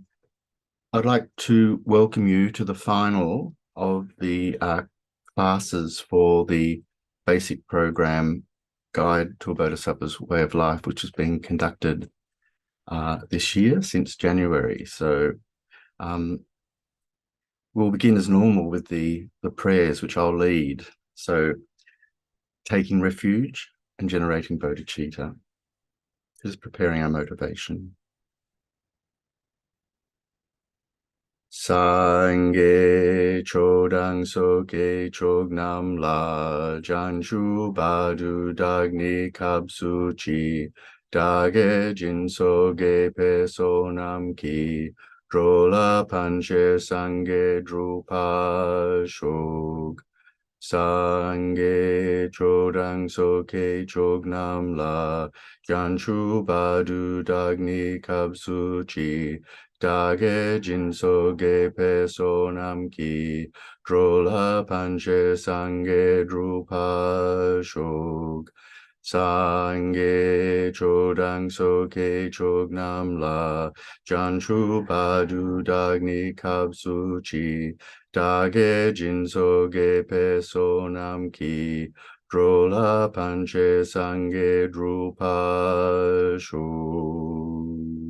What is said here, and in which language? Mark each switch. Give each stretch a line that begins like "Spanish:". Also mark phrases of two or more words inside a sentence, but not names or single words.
English: I'd like to welcome you to the final of the classes for the Basic Program Guide to a Bodhisattva's Way of Life, which is being conducted this year since January. So we'll begin as normal with the prayers, which I'll lead. So taking refuge and generating bodhicitta, just preparing our motivation.
Tibetan: སངས་རྒྱས་ཆོས་དང་ཚོགས་ཀྱི་མཆོག་རྣམས་ལ། བྱང་ཆུབ་བར་དུ་བདག་ནི་སྐྱབས་སུ་མཆི། བདག་གིས་སྦྱིན་སོགས་བགྱིས་པའི་བསོད་ནམས་ཀྱིས། འགྲོ་ལ་ཕན་ཕྱིར་སངས་རྒྱས་འགྲུབ་པར་ཤོག. སངས་རྒྱས་ཆོས་དང་ཚོགས་ཀྱི་མཆོག་རྣམས་ལ། བྱང་ཆུབ་བར་དུ་བདག་ནི་སྐྱབས་སུ་མཆི། བདག་གིས་སྦྱིན་སོགས་བགྱིས་པའི་བསོད་ནམས་ཀྱིས། འགྲོ་ལ་ཕན་ཕྱིར་སངས་རྒྱས་འགྲུབ་པར་ཤོག. སངས་རྒྱས་ཆོས་དང་ཚོགས་ཀྱི་མཆོག་རྣམས་ལ། བྱང་ཆུབ་བར་དུ་བདག་ནི་སྐྱབས་སུ་མཆི. བདག་གིས་སྦྱིན་སོགས་བགྱིས་པའི་བསོད་ནམས་ཀྱིས། འགྲོ་ལ་ཕན་ཕྱིར་སངས་རྒྱས་འགྲུབ་པར་ཤོག.